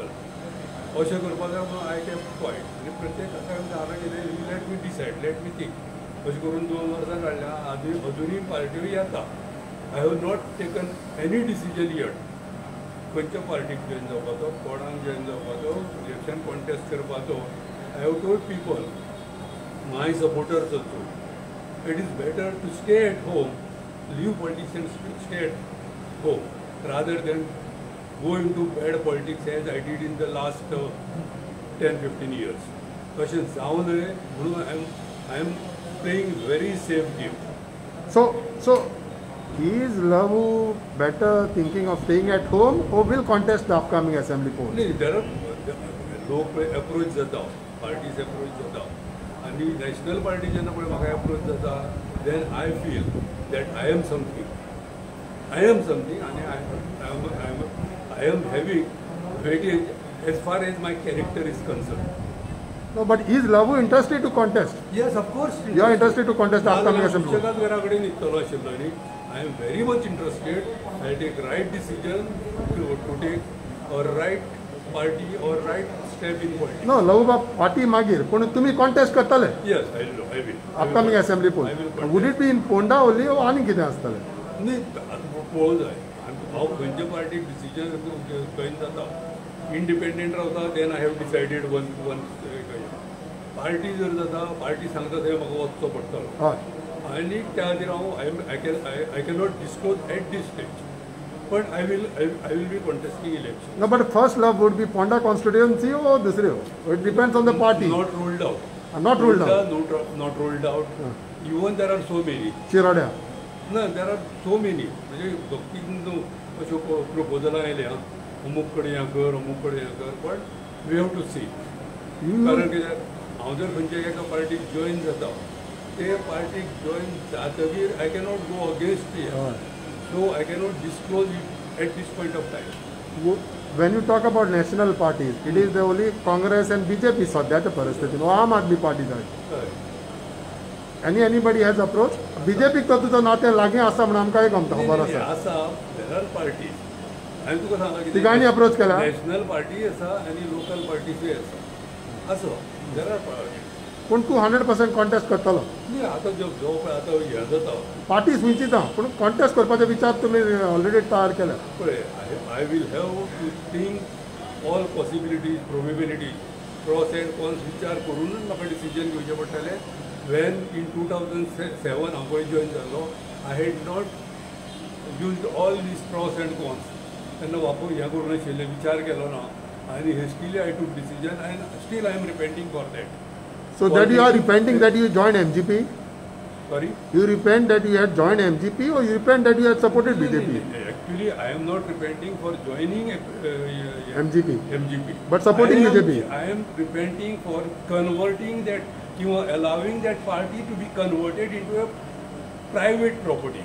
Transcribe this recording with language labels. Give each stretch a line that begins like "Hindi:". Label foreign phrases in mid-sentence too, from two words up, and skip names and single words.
Konkani: अशें करपाक जाय म्हणून
English: I kept quiet.
Konkani: आनी प्रत्येकाक हांवें सांगलें कितें
English: let me decide, let me think.
Konkani: अशें करून 2 वर्सां काडल्या. अजुनूय पार्ट्यो येता.
English: I have not taken any decision yet
Konkani: खंयच्या पार्टीक जॉयन जावपाचो, कोणाक जॉयन जावपाचो,
English: election contest
Konkani: करपाचो.
English: I have told people, my supporters also, it is better to stay at home, leave politicians to stay at home rather than go into bad politics as I did in the last 10-15 years.
Konkani: तशें जावं नये म्हणून
English: I am playing very safe game. So is Lavu better thinking of staying at home or will contest the upcoming assembly polls?
Konkani: नाही, लोक अप्रोच जाता, पार्टीज अप्रोच जाता आनी
English: national party
Konkani: जेन्ना पळय म्हाका अप्रोच जाता
English: then I feel that I am something आनी I am having weightage as far as my character is concerned. No, but is Lavu interested to contest? Yes, of course. You are interested to contest the upcoming assembly polls? I am very much interested. I will take right decision to take a right party or right step in politics.
Konkani: No, Lavu party magir. पण तुम्ही contest करतले?
English: Yes, I will. Upcoming assembly polls. Would it be in Ponda only or
Konkani: आणि कितें आसतले? नाही, पळोवंक जाय. हांव खंयच्या पार्टीक
English: decision join
Konkani: जाता, इंडिपेंडंट रावता,
English: then I have decided one party
Konkani: जर जाता, पार्टी सांगता थंय म्हाका वचचो पडटलो. आनी त्या खातीर हांव
English: I cannot disclose at this stage, but I will be contesting election. No, but first love would be Ponda constituency or dusre? It depends on the party. Not ruled out. Not ruled out. Not ruled out. Even there are so many. Chiradia. ना, there are so many.
Konkani: म्हणजे दोन अश्यो प्रपोजलां आयल्या अमूक कडेन हें कर, अमूक कडेन हें कर,
English: but we have to see.
Konkani: कारण कित्याक हांव जर खंयच्या एका पार्टीक जॉयन जाता, ते पार्टीक जॉयन जातकीर
English: I cannot go against it, so I cannot disclose it at this point of time. When you talk about national parties, it is the only Congress and BJP
Konkani: सद्याच्या परिस्थितीन आम आदमी पार्टी जाय.
English: Anybody has approached?
Konkani: BJP तो तुझं नातें लागीं आसा म्हणून आमकां एक गमता खबर आसा.
English: there are parties.
Konkani: हांवें तुका सांगलां की तिगांनी अप्रोच केला.
English: national party
Konkani: आसा आनी लोकल पार्टीजूय आसा.
English: there are parties.
Konkani: पूण तूं 100% कॉन्टेस्ट करतलो? न्ही, आतां जो पळय आतां हें जाता पार्टीज विचिता, पूण कॉन्टेस्ट करपाचे विचार तुमी ऑलरेडी तयार केला.
English: पळय I will have to think all possibilities, probabilities, pros and cons
Konkani: विचार करूनच म्हाका डिसिजन घेवचें पडटलें.
English: When in
Konkani: 2007 हांव पळय जॉयन जाल्लो,
English: I had not used all these pros and cons.
Konkani: तेन्ना वापर हें करूं नाशिल्लें, विचार केलो ना आनी
English: hastily I took decision and still I am repenting for that. So that you are repenting that you joined MGP? Sorry? You repent that you had joined MGP or you repent that you had supported BJP? Actually, I am not repenting for joining MGP. MGP. But supporting BJP? I am repenting for converting that किंवा allowing that party to be converted into a private property,